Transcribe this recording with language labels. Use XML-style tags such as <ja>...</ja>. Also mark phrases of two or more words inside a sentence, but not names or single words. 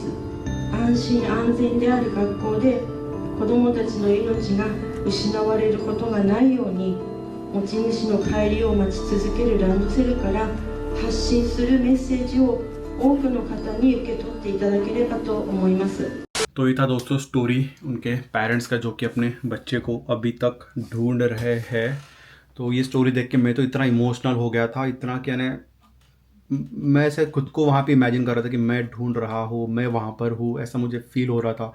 <ja>安心安全である学校で子どもたちの命が失われることがないように、持ち主の帰りを待ち続けるランドセルから発信するメッセージを多くの方に受け取っていただければと思います。</ja> <hi>तो ये था दोस्तों स्टोरी उनके पेरेंट्स का, जो कि अपने बच्चे को अभी तक ढूंढ रहे हैं। तो ये स्टोरी देख के मैं तो इतना इमोशनल हो गया था, इतना कि यानी मैं ऐसे खुद को वहाँ पे इमेजिन कर रहा था कि मैं ढूंढ रहा हूँ, मैं वहाँ पर हूँ, ऐसा मुझे फील हो रहा था।</hi>